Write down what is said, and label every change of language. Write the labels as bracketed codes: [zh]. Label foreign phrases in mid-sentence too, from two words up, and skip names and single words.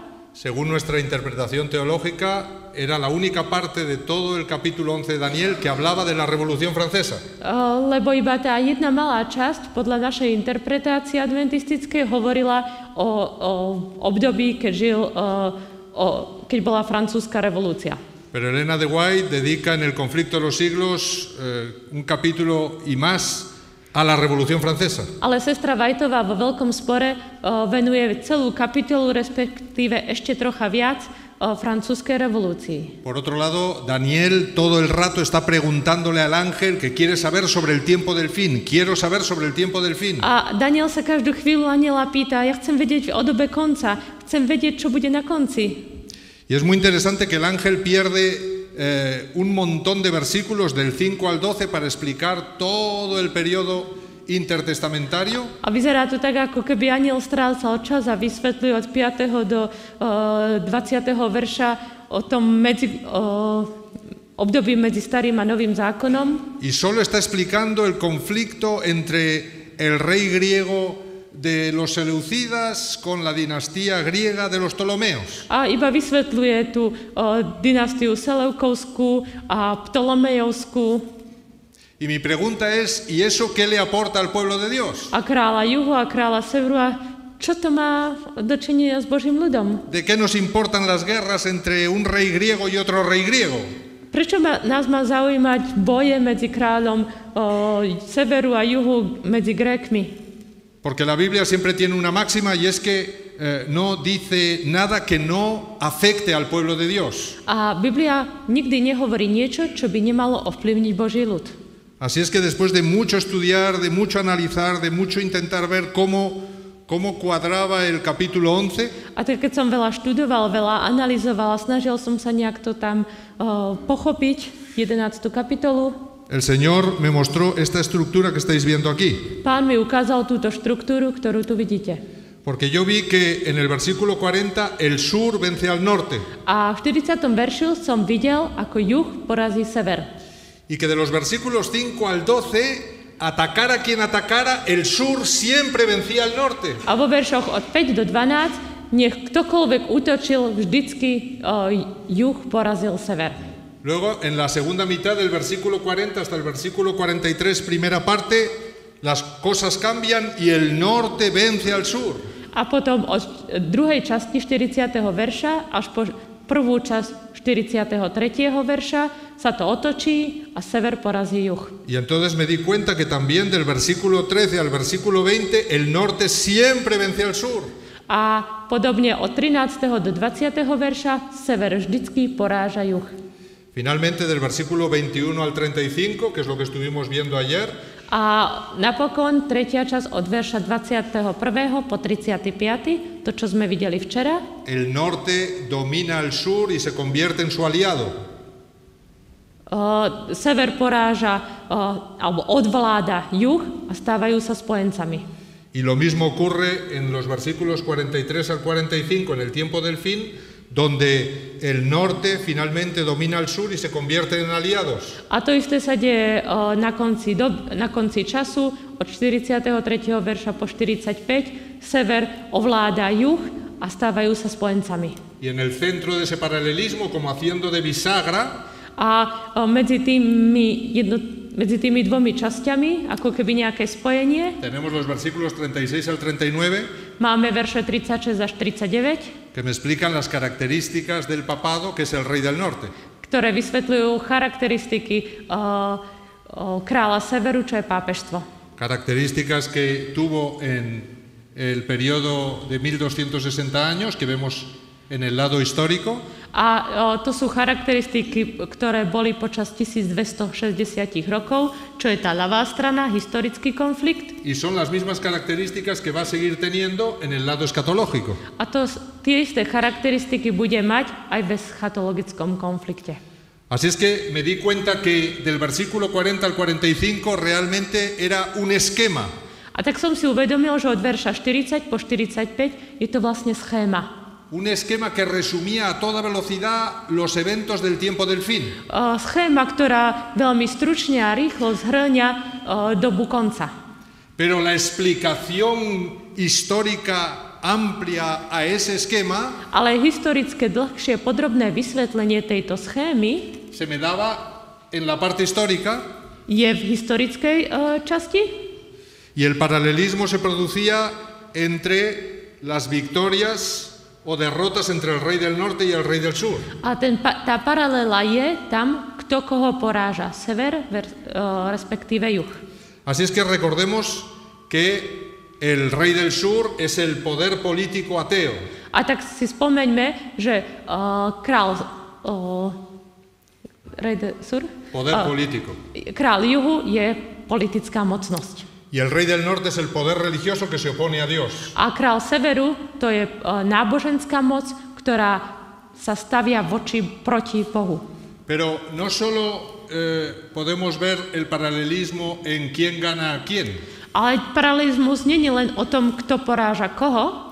[es] según nuestra interpretación teológica, era la única parte de todo el capítulo 11 de Daniel que hablaba de la Revolución Francesa. [sk] lebo iba tá jedna malá časť, podľa našej interpretácie adventistickej, hovorila o období, keď bola francúzska revolúcia. [es] Pero Elena de White dedica en el conflicto de los siglos un capítulo y más a la Revolución Francesa. [sk] Ale sestra Whiteová vo Veľkom spore venuje celú kapitolu, respektíve ešte trocha viac francúzskej revolúcii. [es] Por otro lado, Daniel todo el rato está preguntándole al ángel que quiere saber sobre el tiempo del fin. Quiero saber sobre el tiempo del fin. [sk] A Daniel sa každú chvíľu aniela pýta, ja chcem vedieť o dobe konca, chcem vedieť, čo bude na konci. [es] Y es muy interesante que el ángel pierde un montón de versículos del 5 al 12 para explicar todo el periodo intertestamentario. [sk] A vyzerá to tak, ako keby aniel strácal čas a vysvetľuje od 5. do 20. verša o tom období medzi starým a novým zákonom. [es] Y solo está explicando el conflicto entre el rey griego de los seleucidas con la dinastía griega de los Ptolomeos. [sk] A iba vysvetľuje tú dynastiu Seleukovskú a Ptolomejovskú. [es] Y mi pregunta es, ¿y eso qué le aporta al pueblo de Dios? [sk] A kráľa juhu a kráľa severu. A čo to má dočinenia s Božím ľudom? [es] ¿De qué nos importan las guerras entre un rey griego y otro rey griego? [sk] Prečo nás má zaujímať boje medzi kráľom severu a juhu, medzi Grékmi? [es] Porque la Biblia siempre tiene una máxima y es que no dice nada que no afecte al pueblo de Dios. [sk] A Biblia nikdy nehovorí niečo, čo by nemalo ovplyvniť Boží ľud. [es] Así es que después de mucho estudiar, de mucho analizar, de mucho intentar ver cómo cuadraba el capítulo 11, [sk] A tak keď som veľa študoval, veľa analyzoval, snažil som sa nejak to tam pochopiť, 11. kapitolu, [es] el Señor me mostró esta estructura que estáis viendo aquí. [sk] Pán mi ukázal túto štruktúru, ktorú tu vidíte. [es] Porque yo vi que en el versículo 40 el sur vence al norte [sk] A v 40. veršu som videl, ako juh porazí sever. [es] y que de los versículos 5 al 12 atacara quien atacara, el sur siempre vencía al norte. [sk] A vo veršoch od 5 do 12 nech ktokoľvek útočil, vždycky juh porazil sever. [es] Luego, en la segunda mitad del versículo 40 hasta el versículo 43, primera parte, las cosas cambian y el norte vence al sur. [sk] A potom od druhej časti 40. verša až po prvú časť 43. verša sa to otočí a sever porazí juh. [es] Y entonces me di cuenta que también del versículo 13 al versículo 20, el norte siempre vence al sur. [sk] A podobne od 13. do 20. verša sever vždycky poráža juh. [es] Finalmente, del versículo 21 al 35, que es lo que estuvimos viendo ayer, [sk] a napokon tretia časť od verša 21. po 35. to, čo sme videli včera. [es] el norte domina al sur y se convierte en su aliado. [sk] Sever poráža alebo odvláda juh a stávajú sa spojencami. [es] Y lo mismo ocurre en los versículos 43 al 45, en el tiempo del fin, donde el norte finalmente domina al sur y se convierten en aliados. [sk] A to isté sa deje na konci času od 43. verša po 45. Sever ovláda juh a stávajú sa spojencami. [es] Y en el centro de ese paralelismo, como haciendo de bisagra, [sk] A medzi tými dvomi časťami, ako keby nejaké spojenie, [es] tenemos los versículos 36 al 39, [sk] máme verše 36 až 39, [es] que me explican las características del papado, que es el rey del norte. [sk] ktoré vysvetľujú charakteristiky kráľa severu, čo je pápežstvo. [es] Características que tuvo en el periodo de 1260 años, que vemos en el lado histórico. [sk] A to sú charakteristiky, ktoré boli počas 1260 rokov, čo je tá ľavá strana, historický konflikt. [es] Y son las mismas características que va a seguir teniendo en el lado escatológico. [sk] A to tie isté charakteristiky bude mať aj v eschatologickom konflikte. [es] Así es que me di cuenta que del versículo 40 al 45 realmente era un esquema. [sk] A tak som si uvedomil, že od verša 40 po 45 je to vlastne schéma. [es] Un esquema que resumía a toda velocidad los eventos del tiempo del fin. [sk] Schéma, ktorá veľmi stručne a rýchlo zhrňa dobu konca. [es] Pero la explicación histórica amplia a ese esquema [sk] Ale historické dlhšie podrobné vysvetlenie tejto schémy [es] se me daba en la parte histórica [sk] je v historickej časti [es] y el paralelismo se producía entre las victorias o derrotas entre el rey del norte y el rey del sur. [sk] a tá paralela je tam, kto koho poráža, sever respektíve juh. [es] Así es que recordemos que el rey del sur es el poder político ateo. [sk] A tak si spomeňme, že [es] Poder político. [sk] Král juhu je politická mocnosť. [es] Y el rey del norte es el poder religioso que se opone a Dios. [sk] A král severu to je náboženská moc, ktorá sa stavia proti Bohu. [es] Pero no solo podemos ver el paralelismo en quién gana a quién. [sk] Ale paralelizmus nie je len o tom, kto poráža koho.